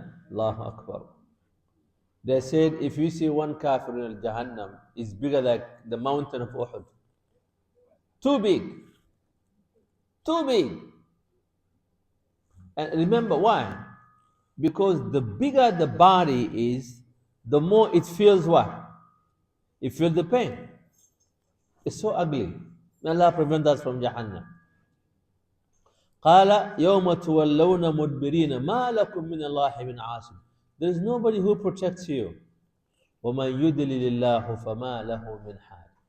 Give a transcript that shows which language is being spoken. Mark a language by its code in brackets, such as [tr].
[en] Allahu Akbar. They said if you see one kafir in Jahannam, it's bigger like the mountain of Uhud. Too big. Too big. And remember why? Because the bigger the body is, the more it feels what? It feels the pain. It's so ugly. May Allah prevent us from Jahannam. [ar] قال يوم تولون مدبرين ما لكم من الله من عاصم. [en] There is nobody who protects you. [ar] ومن يضلل الله فما له من حال.